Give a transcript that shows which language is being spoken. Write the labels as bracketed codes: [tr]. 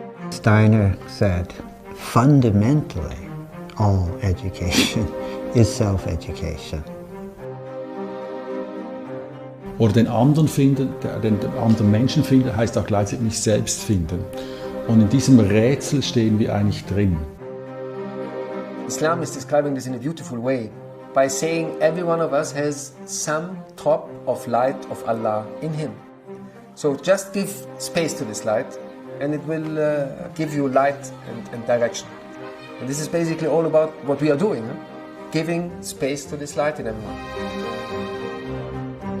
[en] Steiner said, fundamentally, all education is self-education. [de] Oder den anderen finden, den anderen Menschen finden, heißt auch gleichzeitig mich selbst finden. Und in diesem Rätsel stehen wir eigentlich drin. [en] Islam is describing this in a beautiful way by saying every one of us has some drop of light of Allah in him. So just give space to this light and it will give you light and direction. And this is basically all about what we are doing, giving space to this light in everyone.